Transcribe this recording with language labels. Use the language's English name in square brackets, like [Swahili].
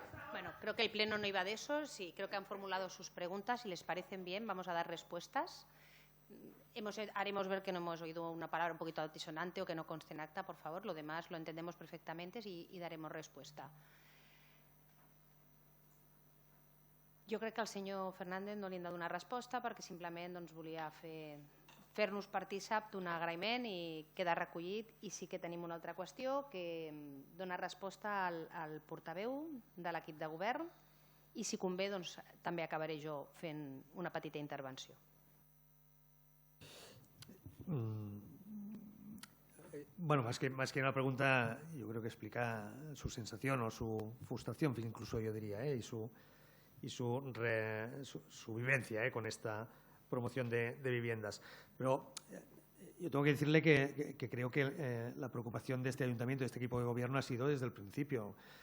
[Spanish] Bueno, creo que el Pleno no iba de eso. Sí, creo que han formulado sus preguntas. Si les parecen bien, vamos a dar respuestas. Haremos ver que no hemos oído una palabra un poquito altisonante o que no conste en acta, por favor. Lo demás lo entendemos perfectamente y daremos respuesta. [Catalan] Jo crec que al senyor Fernández no li hem de donar resposta perquè simplement volia fer-nos partícip d'un agraïment i queda recollit. I sí que tenim una altra qüestió que dona resposta al portaveu de l'equip de govern i si convé també acabaré jo fent una petita intervenció. [Spanish] Bueno, más que una pregunta, yo creo que explica su sensación o su frustración, incluso yo diría, y su vivencia con esta promoción de viviendas. Pero yo tengo que decirle que creo que la preocupación de este ayuntamiento, de este equipo de gobierno, ha sido desde el principio.